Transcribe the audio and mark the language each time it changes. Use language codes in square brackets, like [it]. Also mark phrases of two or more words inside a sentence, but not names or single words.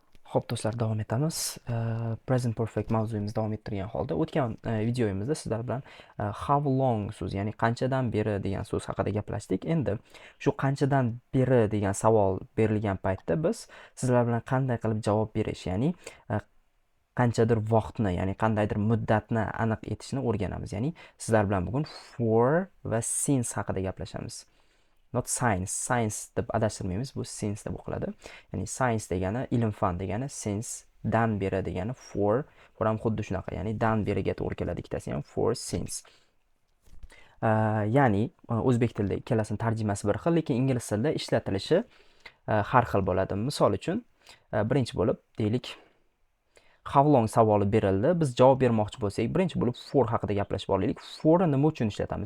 [uz] Xo'p do'stlar, davom etamiz. [en] Present perfect [uz] mavzuyimiz davom ettirgan holda o'tgan videoyimizda sizlar bilan [en] how long [uz] so'zi, ya'ni qanchadan beri degan so'z haqida gaplashdik. Endi shu qanchadan beri degan savol berilgan paytda biz sizlar bilan qanday qilib javob berish, ya'ni qanchadir vaqtni, ya'ni qandaydir muddatni aniq etishni o'rganamiz. Ya'ni sizlar bilan bugun for va since haqida gaplashamiz. [en] Not science. [uz] Science deb adashtirmaymiz. Bu since deb o'qiladi. Ya'ni science degani ilm fan degani, since dan beri degani, for ham xuddi shunaqa. Ya'ni dan beriga to'g'ri keladi ikkitasi ham, [en] for since. [uz] Ya'ni o'zbek tilida ikkalasini tarjimasi bir xil, lekin ingliz tilida ishlatilishi har xil bo'ladi. Misol uchun birinchi bo'lib deylik [en] how long [uz] savoli berildi. Biz javob bermoqchi bo'lsak, birinchi bo'lib for haqida gaplashib olaylik. For nima uchun ishlatamiz?